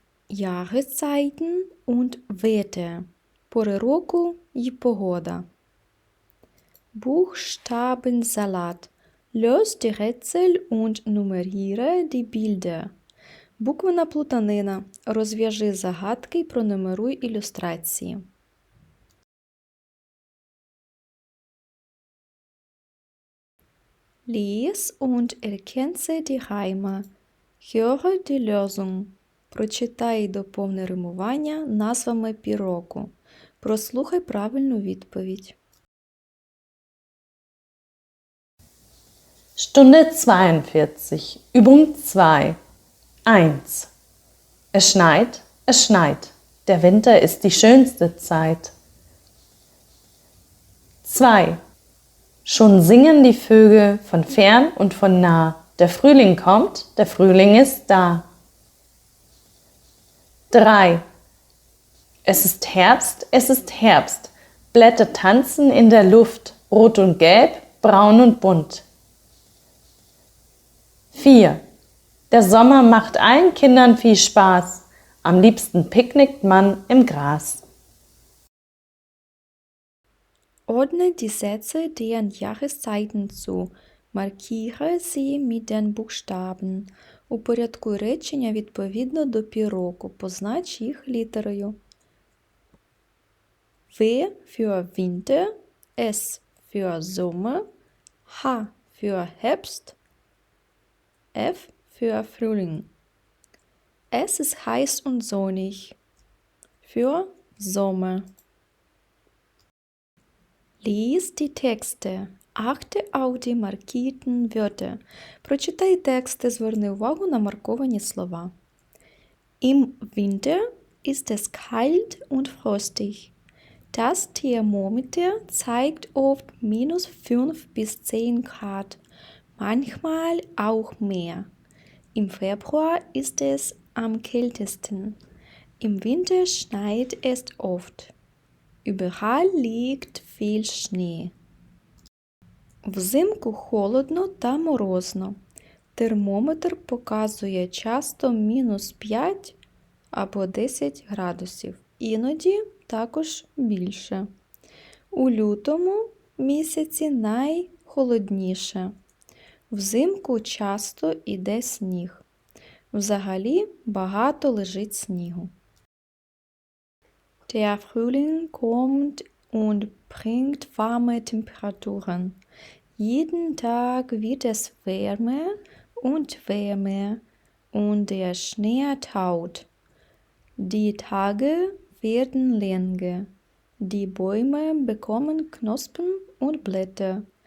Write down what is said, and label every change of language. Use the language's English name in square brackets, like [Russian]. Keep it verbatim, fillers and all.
[German] Jahreszeiten und Wetter. [Ukrainian] Pore roku i pogoda. [German] Buchstabensalat. Löst die Rätsel und nummeriere die Bilder. [Ukrainian] Буквена плутанина. Розв'яжи загадки і пронумеруй ілюстрації. [German] Lies und erkenne die Reime. Höre die Lösung. [Ukrainian] Прочитай і доповни римування назвами піроку. Прослухай правильну відповідь. [German] Stunde zweiundvierzig, Übung zwei. eins. Es schneit, es schneit. Der Winter ist die schönste Zeit. zwei. Schon singen die Vögel von fern und von nah. Der Frühling kommt, der Frühling ist da. drei. Es ist Herbst, es ist Herbst. Blätter tanzen in der Luft, rot und gelb, braun und bunt. vier. Der Sommer macht allen Kindern viel Spaß. Am liebsten picknickt man im Gras. Ordne die Sätze deren Jahreszeiten zu. Markiere sie mit den Buchstaben. [Ukrainian] Упорядкуй речення відповідно до піроку. Познач їх літерою. [German] W für Winter, S für Sommer, H für Herbst, F für Frühling. Es ist heiß und sonnig für Sommer. Lies die Texte. Achte auf die markierten Wörter. [Ukrainian] Прочитай тексти, зверни увагу на марковані слова. [German] Im Winter ist es kalt und frostig. Das Thermometer zeigt oft minus fünf bis zehn Grad, manchmal auch mehr. Im Februar ist es am kältesten. Im Winter schneit es oft. Überall liegt viel Schnee. [Ukrainian] Взимку холодно та морозно. Термометр показує часто мінус п'ять або десять градусів, іноді також більше. У лютому місяці найхолодніше. Взимку часто іде сніг. Взагалі багато лежить снігу. [German] Der Frühling kommt und bringt warme Temperaturen. Jeden Tag wird es wärmer und wärmer und der Schnee taut. Die Tage werden länger. Die Bäume bekommen Knospen und Blätter.